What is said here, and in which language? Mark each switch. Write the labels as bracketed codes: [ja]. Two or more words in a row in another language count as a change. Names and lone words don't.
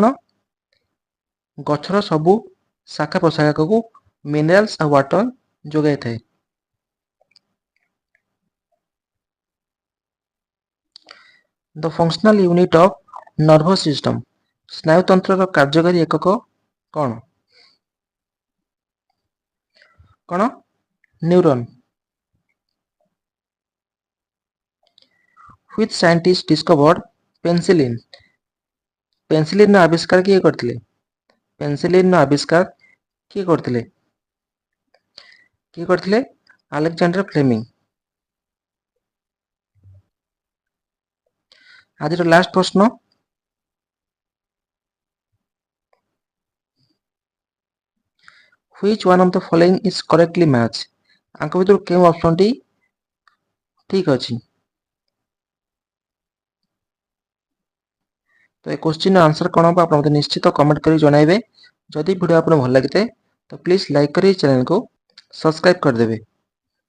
[or] ଗଛର ସବୁ ଶାଖା ପ୍ରଶାଖାକୁ ମିନେରାଲ୍ସ ଆଉ ୱାଟର ଯୋଗାଇଥାଏ। [en] The functional unit of nervous system. [or] ସ୍ନାୟୁତନ୍ତ୍ରର କାର୍ଯ୍ୟକାରୀ ଏକକ କ'ଣ? କ'ଣ? ନ୍ୟୁରନ୍। [en] Which scientist discovered penicillin? [or] ପେନିସିଲିନର ଆବିଷ୍କାର କିଏ କରିଥିଲେ? ପେନିସିଲିନର ଆବିଷ୍କାର କିଏ କରିଥିଲେ? ଆଲେକ୍ଜାଣ୍ଡାର ଫ୍ଲେମିଂ। ଆଜିର ଲାଷ୍ଟ ପ୍ରଶ୍ନ, [en] which one of the following is correctly match? [or] ଆଙ୍କ ଭିତରୁ କେଉଁ ଅପସନଟି ଠିକ ଅଛି? ତ ଏ କ୍ୱେଶ୍ଚିନ୍ର ଆନ୍ସର କ'ଣ ହେବ ଆପଣ ମୋତେ ନିଶ୍ଚିତ କମେଣ୍ଟ କରି ଜଣାଇବେ। ଯଦି ଭିଡ଼ିଓ ଆପଣଙ୍କୁ ଭଲ ଲାଗିଥାଏ ତ [en] please like [or] କରି ଚ୍ୟାନେଲକୁ ସବସ୍କ୍ରାଇବ୍ କରିଦେବେ।